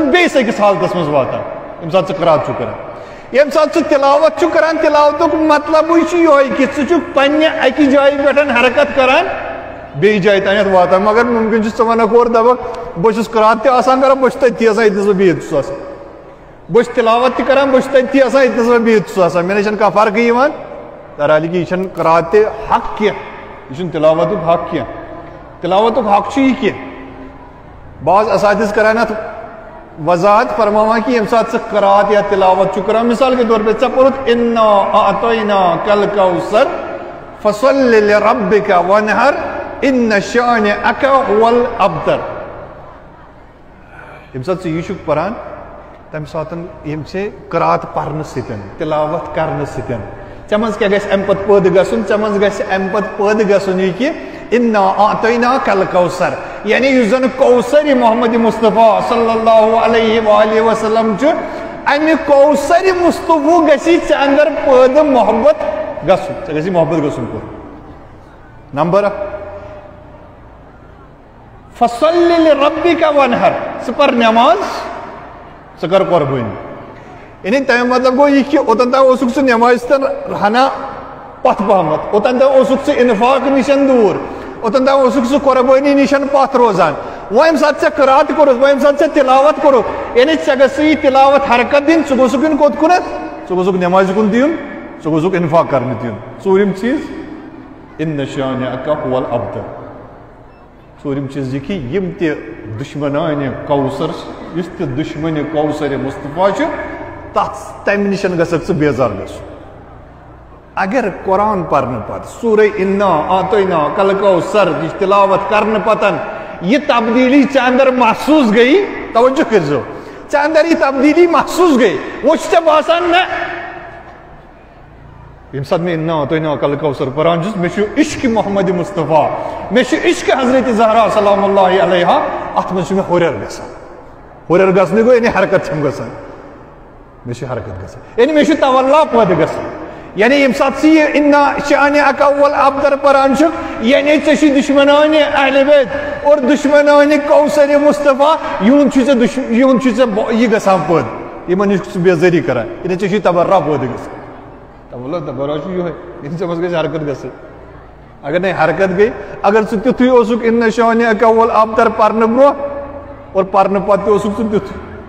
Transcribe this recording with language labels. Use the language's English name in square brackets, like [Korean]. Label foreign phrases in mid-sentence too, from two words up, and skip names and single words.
[Kashmiri] چھُکھ بیٚیِس أکِس حالتس منٛز واتان ییٚمہِ ساتہٕ ژٕ قرات چھُکھ کران ییٚمہِ ساتہٕ ژٕ تِلاوت چھُکھ کران تِلاوتُک مطلبٕے چھُ یِہوے کہِ ژٕ چھُکھ پننہِ اکہِ جایہِ پٮ۪ٹھ حرکت کران بیٚیہِ جایہِ تانٮ۪تھ واتان مگر مُمکِن چھُ ژٕ ونکھ اورٕ دپکھ بہٕ چھُس قرات تہِ آسان کران بہٕ چھُس تٔتھی آسان ییٚتنس بہٕ بِہِتھ چھُس آسان بہٕ چھُس تِلاوت تہِ کران بہٕ چھُس تٔتھی آسان ییٚتنس بہٕ بِہِتھ چھُس آسان مےٚ نَے چھنہٕ کانٛہہ فرقٕے یِوان بہرحال کہِ یہِ چھنہٕ قرات تہِ حق کینٛہہ یہِ چھُنہٕ تِلاوتُک حق کینٛہہ تِلاوتُک حق چھُ یہِ کہِ بعض اساتذ کران اتھ وضاحت فرماوان کہ ییٚمہِ ساتہٕ ژٕ قرات یا تلاوت چھُکھ کران [Urdu] مثال کے طور پہ [Kashmiri] ژےٚ پوٚرُتھ [Arabic] انا اعطیناک الکوثر فصل لربک وانحر ان شانئک هو الابتر [Kashmiri] ییٚمہِ ساتہٕ ژٕ یہِ چھُکھ پران تمہِ ساتہٕ ییٚمہِ ژےٚ قرات پرنہٕ سۭتۍ تلاوت کرنہٕ سۭتۍ ژےٚ منٛز کیٛاہ گژھِ امہِ پتہٕ پٲدٕ گژھُن ژےٚ منٛز گژھِ امہِ پتہٕ پٲدٕ گژھُن یہِ کہِ [Arabic] انا اعطیناک الکوثر [Kashmiri] یعنی یُس زن کوثر محمد مصطفیٰ [Arabic] صلی اللہ علیہ وآلہ وسلم [Kashmiri] چھُ امہِ کوثر مصطفیٰ گژھی ژےٚ اندر پٲدٕ محبت گژھُن ژےٚ گژھی محبت گژھُن پٲدٕ نمبر اکھ [Arabic] فصل لربک وانحر [Kashmiri] ژٕ پر نٮ۪ماز ژٕ کر قۄربٲنی یعنی تمیُک مطلب گوٚو یہِ کہِ اوٚتن تام اوسُکھ ژٕ نٮ۪مازِ سۭتۍ ہنا پتھ پہمتھ اوٚتن تام اوسُکھ ژٕ انفاق نِشن دوٗر اوٚتن تام اوسُکھ ژٕ قۄربٲنی نِشن پتھ روزان وۄنۍ ییٚمہِ ساتہٕ ژےٚ قرات کوٚرُتھ وۄنۍ ییٚمہِ ساتہٕ ژےٚ تِلاوت کوٚرُکھ یعنی ژےٚ گژھِ یہِ تِلاوت حرکت دِنۍ ژٕ گوٚژھُکھ یُن کوٚت کُنتھ ژٕ گوٚژھُکھ نٮ۪مازِ کُن تہِ یُن ژٕ گوٚژھُکھ انفاق کرنہٕ تہِ یُن ژوٗرِم چیٖز [Arabic] ان شانئک هو الابتر [Kashmiri] ژوٗرِم چیٖز یہِ کہِ یِم تہِ دُشمنانہِ کوثر یُس تہِ دُشمنہِ کوثر مصطفیٰ چھُ تتھ تمہِ نِشن گژھکھ ژٕ بیزار گژھُن اگر قرآن پرنہٕ پتہٕ سورہ انا [Arabic] اعطیناک الکوثر [Kashmiri] یہِ تلاوت کرنہٕ پتہٕ یہ تبدیلی ژےٚ اندر محسوٗس گٔیی توجہ کرزو ژےٚ اندر یہ تبدیلی محسوس گئی وہ ژےٚ باسان نہ یم سات میں نا تو نا کل کوثر پران چھُس مےٚ چھُ عشق محمد مصطفیٰ مےٚ چھُ عشق حضرت زہرا [Arabic] سلام اللہ علیہا [Kashmiri] اتھ منٛز چھُ مےٚ ہُریر گژھان ہُریر گژھنہٕ گوٚو یعنی حرکت چھم گژھان مےٚ چھِ حرکت گژھان یعنی مےٚ چھُ تولا پٲدٕ گژھان یعنی ییٚمہِ ساتہٕ ژٕ یہِ [Arabic] اِنا شانہِ اکول ابتر [Kashmiri] پران چھُکھ یعنی ژےٚ چھُے دُشمنانہِ اہلِ بیت اور دُشمنانہِ کوثر مصطفیٰ یِہُنٛد چھُے ژےٚ یہِ گژھان پٲدٕ یِمن نِش چھُکھ ژٕ بےزٲری کران یعنی ژےٚ چھُے تبرا پٲدٕ گژھان تبلا تبرا چھُ یِہوے یعنی ژےٚ منٛز گژھِ حرکت گژھٕنۍ اگر نَے حرکت گٔے اگر ژٕ تیُتھُے اوسُکھ [Arabic] اِنا شانہِ اکول ابتر [Kashmiri] پرنہٕ برونٛہہ اور پرنہٕ پتہٕ تہِ اوسُکھ ژٕ تیُتھُے